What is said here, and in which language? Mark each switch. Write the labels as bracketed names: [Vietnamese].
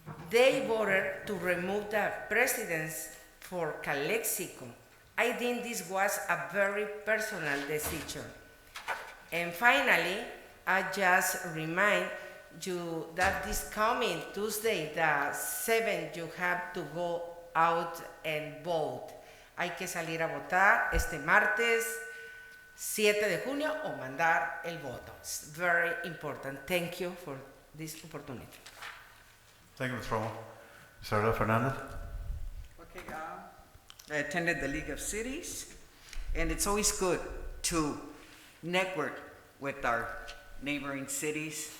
[English] They voted to remove the presidents for Calexico. I think this was a very personal decision. And finally, I just remind you that this coming Tuesday, the 7th, you have to go out and vote. [Spanish] Hay que salir a votar este martes 7 de junio o mandar el voto. [English] It's very important. Thank you for this opportunity. Thank you, Ms. Romo. Mr. Fernandez? Okay, I attended the League of Cities, and it's always good to network with our neighboring cities.